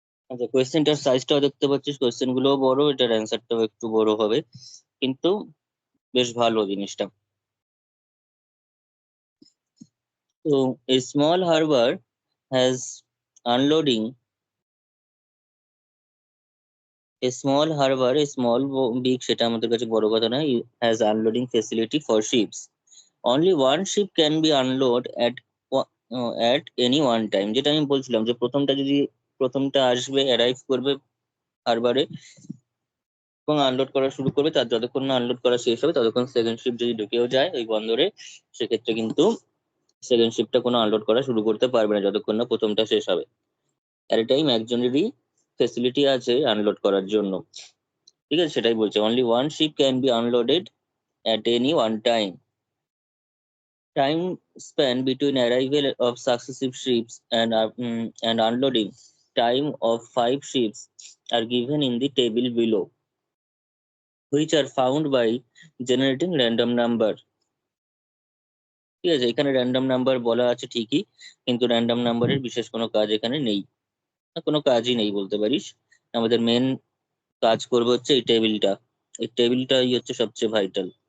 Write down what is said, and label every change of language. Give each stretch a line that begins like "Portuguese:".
Bangla: আচ্ছা, কোয়েশ্চেনটার সাইজটাও দেখতে পাচ্ছিস, কোয়েশ্চেন গুলোও বড়, এটার অ্যান্সারটাও একটু বড় হবে, কিন্তু বেশ ভালো জিনিসটা।
English: তো a small harbor has unloading, a small harbor, a small big
Bangla: সেটা আমাদের কাছে বড় কথা নয়,
English: has unloading facility for ships. Only one ship can be unload at at any one time।
Bangla: যেটা আমি বলছিলাম যে প্রথমটা যদি প্রথমটা আসবে, অ্যারাইভ করবে হারবারে এবং আনলোড করা শুরু করবে। তার যতক্ষণ না আনলোড করা শেষ হবে ততক্ষণ সেকেন্ড শিপ যদি ঢুকেও যায় ওই বন্দরে, সেক্ষেত্রে কিন্তু সেকেন্ড শিপটা কোনো আনলোড করা শুরু করতে পারবে না যতক্ষণ না প্রথমটা শেষ হবে। অ্যাট এ টাইম একজনেরই ফেসিলিটি আছে আনলোড করার জন্য।
English: ঠিক আছে, সেটাই বলছে, only one ship can be unloaded at any one time. Time span between arrival of successive ships and unloading time of 5 ships are given in the table below, which are found by generating random number.
Bangla: ঠিক আছে, এখানে random number বলা আছে ঠিকই, কিন্তু random নাম্বারের বিশেষ কোনো কাজ এখানে নেই, না কোনো কাজই নেই বলতে পারিস। আমাদের মেন কাজ করবে হচ্ছে এই টেবিলটা, এই টেবিলটাই হচ্ছে সবচেয়ে ভাইটাল।